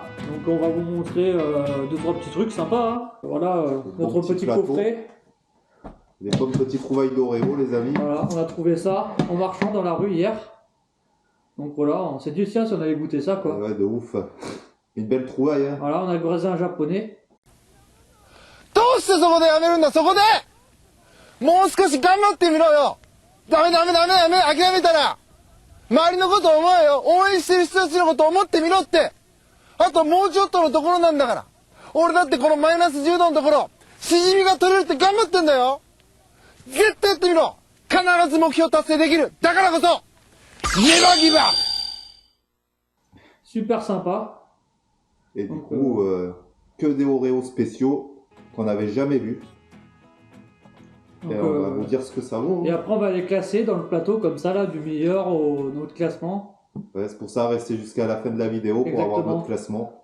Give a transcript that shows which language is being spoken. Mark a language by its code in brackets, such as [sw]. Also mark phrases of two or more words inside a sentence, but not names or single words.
[fr] Donc on va vous montrer 2-3 petits trucs sympas. Hein. Voilà notre petit coffret. Les bonnes petites trouvailles d'Oreo les amis. Voilà, on a trouvé ça en marchant dans la rue hier. Donc voilà, on s'est dit tiens si on allait goûter ça quoi. Ouais de ouf. Une belle trouvaille hein. Voilà, on a croisé un japonais. [ja] どうしてそこでやめるんだそこでもう少し頑張ってみろよダメ諦めたら周りのこと思えよ応援してる人たちのこと思ってみろってあともうちょっとのところなんだから俺だってこのマイナス10度のところしじみが取れるって頑張ってんだよ絶対やってみろ必ず目標達成できるだからこそネバギブアップ [fr] Super sympa. Et du coup, que des Oreos spéciaux qu'on n'avait jamais vus. Donc, et on va vous dire ce que ça vaut. Et après on va les classer dans le plateau comme ça là, du meilleur au notre classement. Ouais, c'est pour ça, restez jusqu'à la fin de la vidéo pour avoir notre classement.